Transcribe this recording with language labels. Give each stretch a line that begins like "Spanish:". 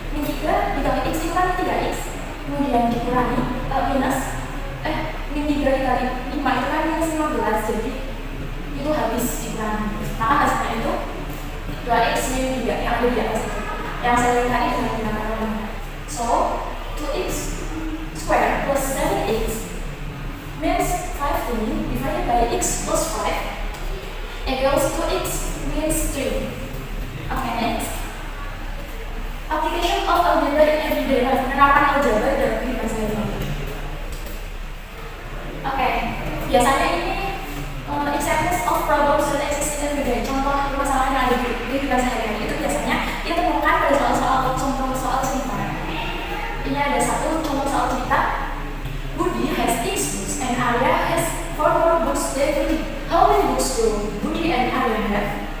Indonesian: Min 3 dikali x itu kan 3x, kemudian dikurangi minus min 3 dikali 5 itu kan minus 15, jadi itu habis dikurangi, maka hasilnya itu 2x min 3 yang ada di atas itu yang saya lihat tadi dengan menggunakan formula.
English: So 2x squared plus 7x means 15 divided by x plus 5 equals 2x means 3. Okay, next. Application of algebra in everyday life.
Indonesian: Penerapan algebra dalam kehidupan sehari-hari. Oke, biasanya ini
English: examples of problems that exist in everyday.
Indonesian: Contoh permasalahan yang ada di kehidupan sehari-hari itu biasanya ditemukan pada soal-soal contoh soal cerita. Ini ada satu contoh soal cerita.
English: Budi has 6 books and Arya has 4 more books than Budi. How many books do Budi and Arya have?